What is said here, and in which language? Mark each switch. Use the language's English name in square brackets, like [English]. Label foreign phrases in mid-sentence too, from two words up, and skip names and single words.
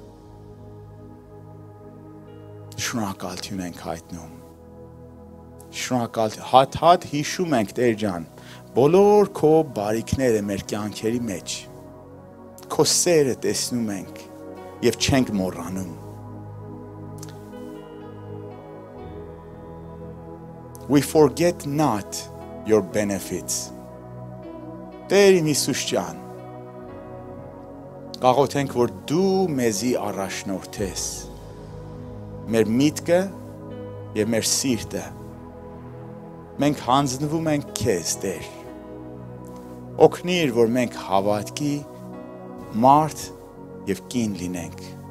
[Armenian] Շնորհակալություն ենք հայտնում։ Շնորհակալ հատ հիշում ենք Տեր ջան բոլոր քո բարիքները մեր կյանքերի մեջ։ Քո սերը տեսնում ենք եւ չենք մոռանում։ [English] We forget not your benefits. [Armenian] Տեր իմ Հիսուս ջան, կաղոթենք որ դու մեզի առաջնորդես։ Մեր միտքը եւ մեր սիրտը մենք հանձնվում ենք քեզ Տեր։ օգնիր, որ մենք հավատքի մարդ եւ կին լինենք,